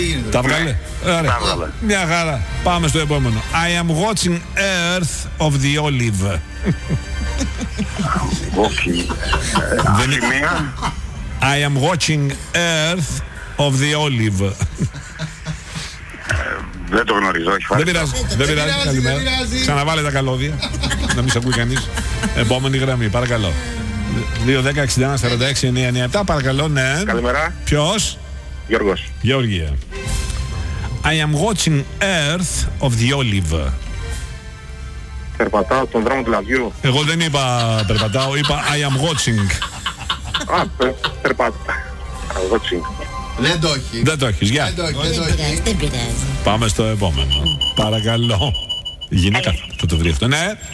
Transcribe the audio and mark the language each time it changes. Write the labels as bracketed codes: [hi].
[el] Τα βγάλε. Μια χαρά, πάμε στο επόμενο. [en] I am watching Earth of the Olive. [el] Όχι. [en] I am watching Earth of the Olive. [el] Δεν το γνωρίζω, όχι. Δεν πειράζει, δεν πειράζει. Καλημέρα. Ξαναβάλε τα καλώδια. Να μην σε ακούει κανείς. Επόμενη γραμμή, παρακαλώ. 2-10-61-46-9-9-7. Παρακαλώ, ναι. Καλημέρα. Ποιος? Γιώργος. Γεώργια. [en] I am watching Earth of the Olive. [el] Περπατάω τον δρόμο του λαδιού. Εγώ δεν είπα περπατάω, είπα [en] I am watching. [el] Α, περπατάω. [en] Watching. [el] Δεν το έχει. Δεν το έχεις, γεια. Δεν πειράζει. Πάμε στο επόμενο. Παρακαλώ. Γυναίκα θα το βρει αυτό, ναι.